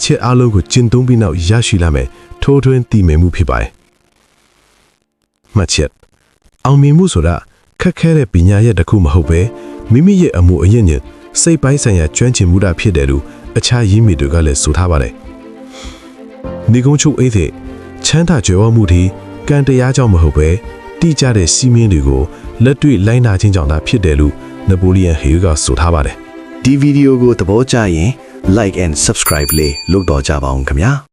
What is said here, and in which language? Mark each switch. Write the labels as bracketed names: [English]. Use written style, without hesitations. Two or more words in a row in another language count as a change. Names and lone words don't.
[Burmese] ချက်အလုံးကိုကျင့်သုံးပြီးနောက်ရရှိလာမယ်ထိုးထွင်းတည်မြဲမှုဖြစ်ပါတယ်မှတ်ချက်အောင်မြင်မှုဆိုတာခက်ခဲတဲ့ပညာရပ်တစ်ခုမဟုတ်ပဲမိမိရဲ့အမှုအယဉ်ညင်စိတ်ပိုင်းဆိုင်ရာကျွမ်းကျင်မှုတာဖြစ်တယ်လို့အခြားရင်းမြစ်တွေကလည်းဆိုထားပါတယ်နေကုန်းချုပ်အိတ်တဲ့ချမ်းသာကြွယ်ဝမှုဒီကံတရားကြောင့်မဟုတ်ပဲတိကျတဲ့စီးမင်းတွေကိုလက်တွေ့လိုက်နာခြင်းကြောင့်သာဖြစ်တယ်လို့နပိုလီယန်ဟေကဆိုထားပါတယ် ဒီဗီဒီယိုကိုသဘောကျရင် [English] like and subscribe [Burmese] လေးလုပ်တော့ကြပါအောင်ခင်ဗျာ